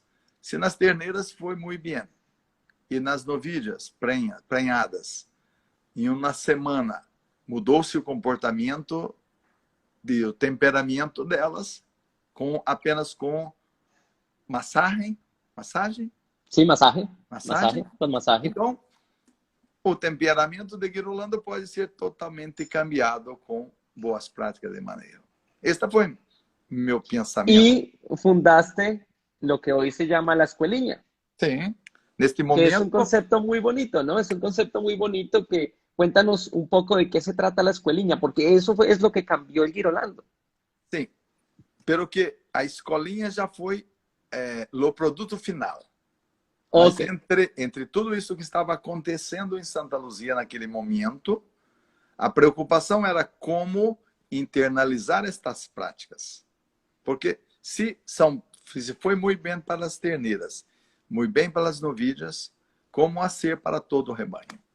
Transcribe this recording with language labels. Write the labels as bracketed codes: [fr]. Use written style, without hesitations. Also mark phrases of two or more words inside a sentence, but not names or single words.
[pt] Se nas terneiras foi muito bem, e nas novilhas prenhadas, em uma semana, mudou-se o comportamento e o temperamento delas apenas com massagem? Sim, massagem. Com massagem. Então, o temperamento de Guirolanda pode ser totalmente cambiado com boas práticas de manejo. Este foi meu pensamento. [es] E fundaste lo que hoy se llama la escuelilla. [pt] Sim. Neste momento... [es] Que es un concepto muy bonito, ¿no? Es un concepto muy bonito que... Cuéntanos un poco de qué se trata la escuelilla, porque eso es lo que cambió el Girolando. [pt] Sim, pero que a escolinha já foi o produto final. Okay. Mas entre tudo isso que estava acontecendo em Santa Luzia naquele momento, a preocupação era como internalizar estas práticas. Porque se foi muito bem para as terneiras, muito bem para as novilhas, como a ser para todo o rebanho.